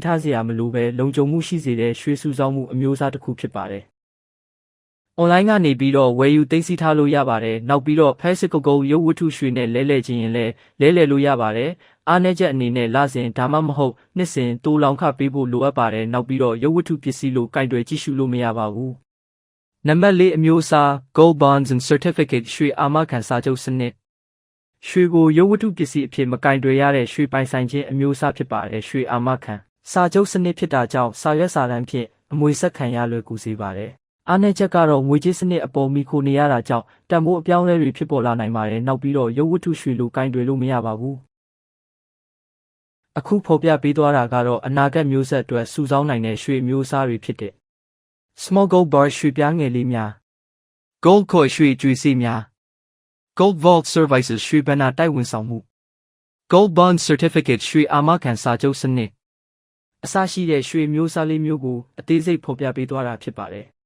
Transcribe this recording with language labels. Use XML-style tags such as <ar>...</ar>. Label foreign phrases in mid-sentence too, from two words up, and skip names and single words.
<my>ထားစရာမလိုပဲလုံခြုံမှုရှိစေတဲ့ရွှေစုဆောင်းမှုအမျိုးအစားတစ်ခုဖြစ်ပါတယ်။ online ကနေပြီးတော့ဝယ်ယူသိမ်းဆည်းထားလို့ရပါတယ်နောက်ပြီးတော့</my> <en>physical gold</en> <my>ရုပ်ဝတ္ထုရွှေနဲ့လဲလှယ်ခြင်းရင်လည်းလဲလှယ်လို့ရပါတယ်အားနည်းချက်အနေနဲ့လစဉ်ဒါ မှမဟုတ်နှစ်စဉ်တိုးလောင်ခပေးဖို့လိုအပ်ပါတယ်နောက်ပြီးတော့ရုပ်ဝတ္ထုပစ္စည်းလို့ကင်တွယ်ကြည့်ရှုလို့မရပါဘူးနံပါတ်4အမျိုးအစား</my> <en>gold bonds and certificate</en> <my>ရွှေအာမခံစာချုပ်စနစ်ရွှေကိုရုပ်ဝတ္ထုပစ္စည်းအဖြစ်မကင်တွယ်ရတဲ့ရွှေပိုင်ဆိုင်ခြင်းအမျိုးအစားဖြစ်ပါတယ်ရွှေအာမခံစာချုပ်စနစ်ဖြစ်တာကြောင့်စာရွက်စာတမ်းဖြင့်အမွေဆက်ခံရလွယ်ကူစေပါတယ်အားနည်းချက်ကတော့ငွေကြေးစနစ်အပေါ်မီခိုနေရတာကြောင့်တန်ဖိုးအပြောင်းအလဲတွေဖြစ်ပေါ်လာနိုင်ပါတယ်နောက်ပြီးတော့ရုပ်ဝတ္ထုရွှေလိုကင်တွယ်လို့မရပါဘူး အခုဖော်ပြပေးသွားတာကတော့အနာဂတ်မျိုးဆက်အတွက်စုဆောင်းနိုင်တဲ့ရွှေမျိုးအစားတွေဖြစ်တဲ့</my> <en>small gold bar</en> <my>ရွှေပြားငယ်လေးများ</my> <en>gold coin</en> <my>ရွှေကြွေစေးများ</my> <en>gold vault services</en> <my>ရွှေဘဏ္ဍာတိုက်ဝန်ဆောင်မှု</my> <en>gold bond certificate</en> <my>ရွှေအာမခံစာချုပ်စနစ်အစရှိတဲ့ရွှေမျိုးစားလေးမျိုးကိုအသေးစိတ်ဖော်ပြပေးသွားတာဖြစ်ပါတယ်</my>